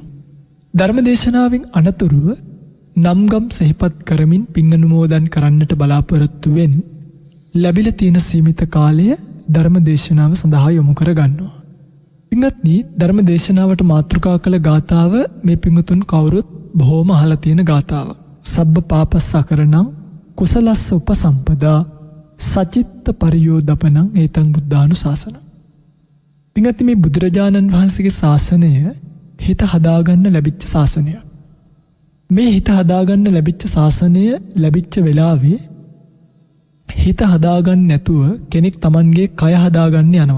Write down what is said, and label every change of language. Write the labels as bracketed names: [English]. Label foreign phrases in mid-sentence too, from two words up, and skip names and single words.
[Sinhala] ධර්මදේශනාවෙන් අනතුරුව නම්ගම් සිහිපත් කරමින් පින් අනුමෝදන් කරන්නට බලාපොරොත්තු වෙන ලැබිලා තියෙන සීමිත කාලය ධර්මදේශනාව සඳහා යොමු කර ගන්නවා. පින්වත්නි, ධර්මදේශනාවට මාතෘකා කළ ගාථාව මේ පින්වතුන් කවුරුත් බොහෝම අහලා තියෙන ගාථාව. [Pali] සබ්බ පාපස්ස අකරණං කුසලස්ස උපසම්පදා සචිත්ත පරියෝදපනං ඒතං බුද්ධානුශාසනං. [Sinhala] පින්වත්නි, මේ බුදුරජාණන් වහන්සේගේ ශාසනය හිත හදාගන්න ලැබිච්ච ශාසනයක්. මේ හිත හදාගන්න ලැබිච්ච ශාසනය ලැබිච්ච වෙලාවේ හිත හදාගන්න නැතුව කෙනෙක් Tamanගේ කය හදාගන්න යනවා.